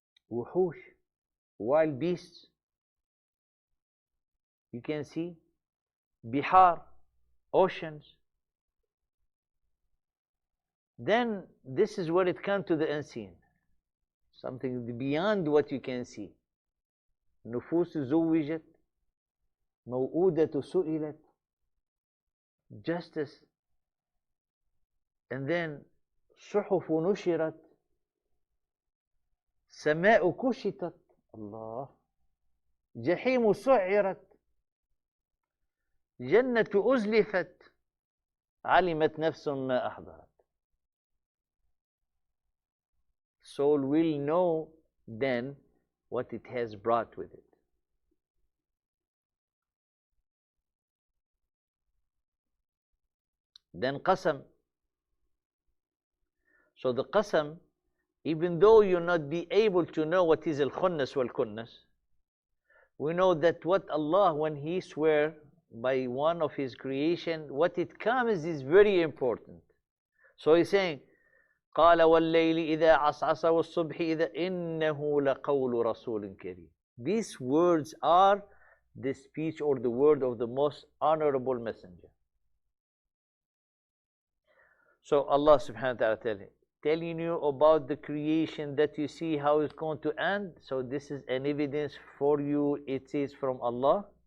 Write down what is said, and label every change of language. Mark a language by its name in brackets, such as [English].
[English] Wuhush, wild beasts, you can see. Bihar, oceans. Then this is where it comes to the unseen. Something beyond what you can see. [Arabic] نفوس زوجت موؤودة سئلت, justice. And then صحف نشرت, سماء كشطت, الله, جحيم سعرت, جنة أزلفت, علمت نفس ما أحضرت. [English] Soul will know then what it has brought with it. Then qasam. So the qasam, even though you not be able to know what is al-khunnas wal-kunnas, we know that what Allah, when He swear by one of His creation, what it comes is very important. So he's saying, [Arabic] قال والليل إذا عسعس والصبح إذا إنه لقول رسول كريم. [English] These words are the speech or the word of the most honorable messenger. So Allah subhanahu wa ta'ala telling you about the creation that you see how it's going to end. So this is an evidence for you, it is from Allah.